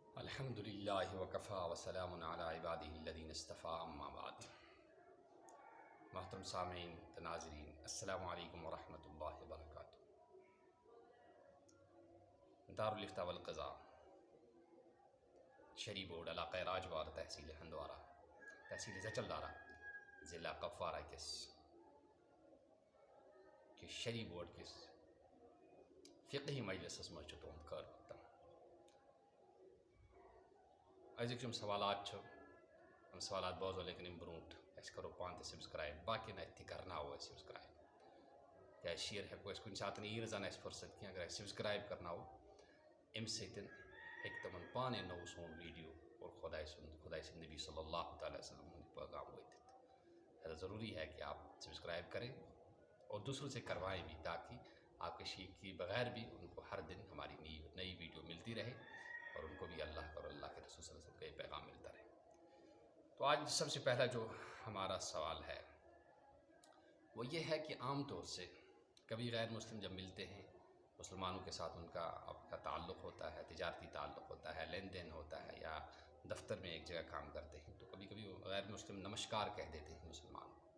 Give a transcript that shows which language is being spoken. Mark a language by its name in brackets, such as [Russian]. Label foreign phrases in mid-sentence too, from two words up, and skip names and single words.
[Arabic] الحمد للہ وکفا وسلام علی عبادہ الذین اصطفیٰ اما بعد۔ [Urdu] محترم سامعین ناظرین، [Arabic] السلام علیکم ورحمۃ اللہ وبرکاتہ۔ [Kashmiri] دارالفتاء والقضاء شری بورڈ علاقہ راجوار تحصیل ہندوارہ تحصیل زچلدارہ ضلع کپوارہ کس کہ شری بورڈ کس فقہی مجلس مجھ تہد خیر مقدم۔ أزِک یِم سوالات چھِ یِم سوالات بوزو لیکن ام برونٹ أسۍ کرو پان تہِ سبسکرائب باقین اتہِ کرناوو أسۍ سبسکرائب کیازِ شیر ہیٚکو أسۍ کُنہِ ساتہٕ یی نہٕ زن اَسہِ فرصت کینٛہہ اگر أسۍ سبسکرائب کرناوو امہِ سۭتۍ ہیٚکہِ تِمن پانے نوٚو سون ویڈیو اور خداے سٕنٛد نبی [Arabic] صلی اللہ تعالیٰ وسلم [Kashmiri] ہُنٛد پیغام وٲتِتھ۔ [Urdu] لہذا ضروری ہے کہ آپ سبسکرائب کریں اور دوسروں سے کروائیں بھی تاکہ آپ کے شیخ کی بغیر بھی ان کو ہر دن ہماری نئی ویڈیو ملتی رہے اور ان کو بھی اللہ اور اللہ کے رسول [Arabic] صلی اللہ علیہ وسلم [Urdu] کا یہ پیغام ملتا رہے۔ تو آج سب سے پہلا جو ہمارا سوال ہے وہ یہ ہے کہ عام طور سے کبھی غیر مسلم جب ملتے ہیں، مسلمانوں کے ساتھ ان کا آپ کا تعلق ہوتا ہے، تجارتی تعلق ہوتا ہے، لین دین ہوتا ہے، یا دفتر میں ایک جگہ کام کرتے ہیں، تو کبھی کبھی غیر مسلم نمسکار کہہ دیتے ہیں مسلمان کو۔